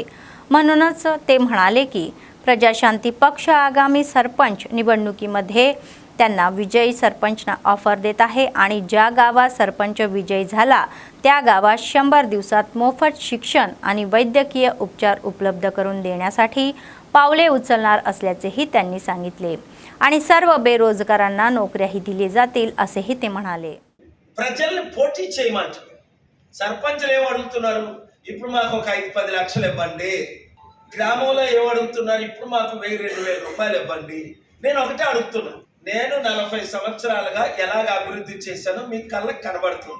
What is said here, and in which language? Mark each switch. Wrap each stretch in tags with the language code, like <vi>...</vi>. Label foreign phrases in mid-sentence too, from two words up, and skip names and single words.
<mr>म्हणूनच ते म्हणाले की प्रजाशांती पक्ष आगामी सरपंच निवडणुकीमध्ये त्यांना विजयी सरपंचना ऑफर देत आहे आणि ज्या गावात सरपंच विजयी झाला त्या गावात 100 दिवसात मोफत शिक्षण आणि वैद्यकीय उपचार उपलब्ध करून देण्यासाठी पावले उचलणार असल्याचेही त्यांनी सांगितले आणि सर्व बेरोजगारांना नोकऱ्याही दिले जातील असेही ते म्हणाले.</mr> <te>ప్రజల్ని పోటీ చేయమంటారు. సర్పంచులు ఏమడుగుతున్నారు, ఇప్పుడు మాకు ఒక 5-10 లక్షలు ఇవ్వండి. గ్రామంలో ఏమడుగుతున్నారు, ఇప్పుడు మాకు 1000-2000 రూపాయలు ఇవ్వండి. నేను ఒకటే అడుగుతున్నా, నేను 40 సంవత్సరాలుగా ఎలాగ అభివృద్ధి చేశానో మీ కళ్ళకి కనబడుతుంది.</te>